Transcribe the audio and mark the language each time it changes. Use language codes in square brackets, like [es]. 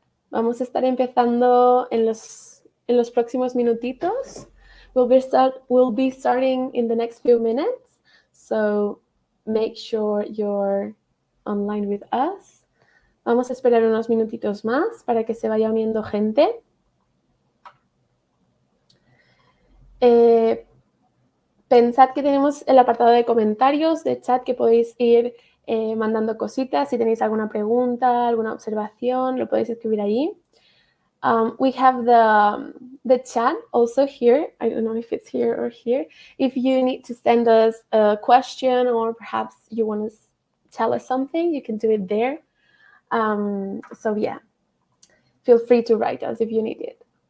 [es] Vamos a estar empezando en los próximos minutitos. [en] We'll be starting in the next few minutes. So make sure you're online with us. [es] Vamos a esperar unos minutitos más para que se vaya uniendo gente. Pensad que tenemos el apartado de comentarios de chat que podéis ir mandando cositas. Si tenéis alguna pregunta, alguna observación, lo podéis escribir ahí. [en] We have the chat also here. I don't know if it's here or here. If you need to send us a question or perhaps you want to tell us something, you can do it there. So yeah, feel free to write us if you need it.